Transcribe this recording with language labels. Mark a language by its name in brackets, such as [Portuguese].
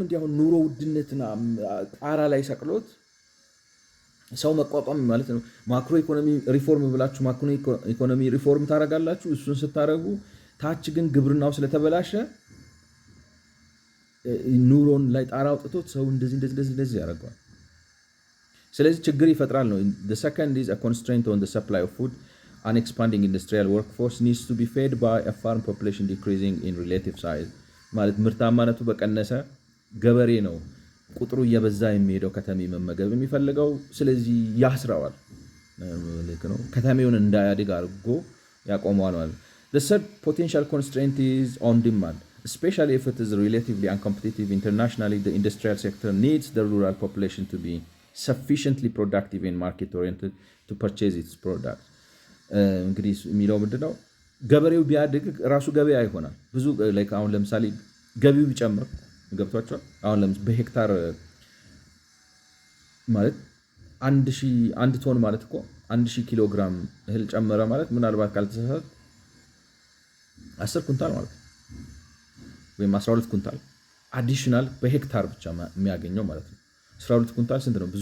[Amharic] እንዲህ አሁን ኑሮ ውድነትና ጣራ ላይ ሰቅሎት ሰው መቋቋም ማለት ነው። ማክሮ ኢኮኖሚ ሪፎርም ብላችሁ ማክሮ ኢኮኖሚ ሪፎርም ታደርጋላችሁ። እሱን ስታደርጉ ታች ግን ግብርናው ስለተበላሸ ኑሮን ላይ ጣራ አውጥቶት ሰው እንደዚህ ያደርገዋል። ስለዚህ ችግር ይፈጥራል ነው። [English] the second is a constraint on the supply of food. An expanding industrial workforce needs to be fed by a farm population decreasing in relative size. [Amharic] ማለት ምርታማነቱ በቀነሰ ገበሬ ነው ቁጥሩ እየበዛ የሚሄደው ከተሜ መመገብ የሚፈልገው። ስለዚህ ያስረዋል ነው ከተሜውን እንዳያድግ አድርጎ ያቆመዋል ማለት። [English] The third potential constraint is on demand. Especially if it is relatively uncompetitive internationally, the industrial sector needs the rural population to be sufficiently productive and market oriented to purchase its products. [Amharic] እንግዲህ የሚለው ምንድነው? ገበሬው ቢያድግ ራሱ ገበያ ይሆናል። ብዙ አሁን ለምሳሌ ገቢው ቢጨምር ገብቷቸዋል። አሁን በሄክታር ማለት 1 ቶን ማለት እኮ 1000 ኪሎ ግራም እህል ጨመረ ማለት ምናልባት ካልተሳሳት 10 ኩንታል ማለት ነው ወይም 12 ኩንታል አዲሽናል በሄክታር ብቻ የሚያገኘው ማለት ነው። 12 ኩንታል ስንት ነው?